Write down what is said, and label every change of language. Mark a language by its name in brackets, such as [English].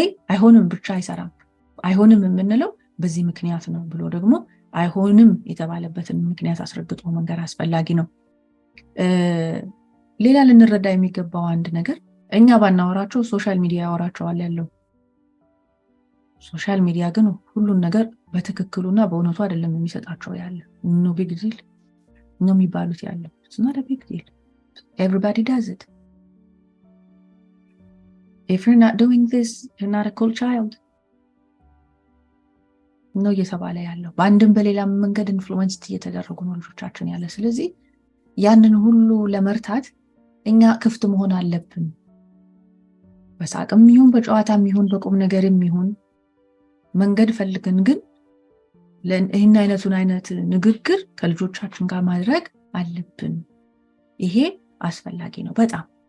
[Amharic] አይሆንም ብቻ አይሰራም። አይሆንም የምንለው በዚህ ምክንያት ነው ብሎ ደግሞ አይሆንም የተባለበትን ምክንያት አስረግጦ መንገር አስፈላጊ ነው። ሌላ ልንረዳ የሚገባው አንድ ነገር እኛ ባናወራቸው ሶሻል ሚዲያ ያወራቸዋል ያለው። ሶሻል ሚዲያ ግን ሁሉን ነገር በትክክሉና በእውነቱ አይደለም የሚሰጣቸው ያለ ነው። ቢግ ዲል ነው የሚባሉት ያለው። [English] It's not a big deal. Everybody does it. If you're not doing this, you're not a cool child. [Amharic] ነው እየተባለ ያለው። በአንድም በሌላ መንገድ ኢንፍሉዌንስ እየተደረጉ ነው ልጆቻችን ያለ። ስለዚህ ያንን ሁሉ ለመርታት እኛ ክፍት መሆን አለብን። በሳቅም ይሁን በጨዋታም ይሁን በቁም ነገርም ይሁን መንገድ ፈልገን ግን ለእኛ አይነት ንግግር ከልጆቻችን ጋር ማድረግ አለብን። ይሄ አስፈላጊ ነው በጣም።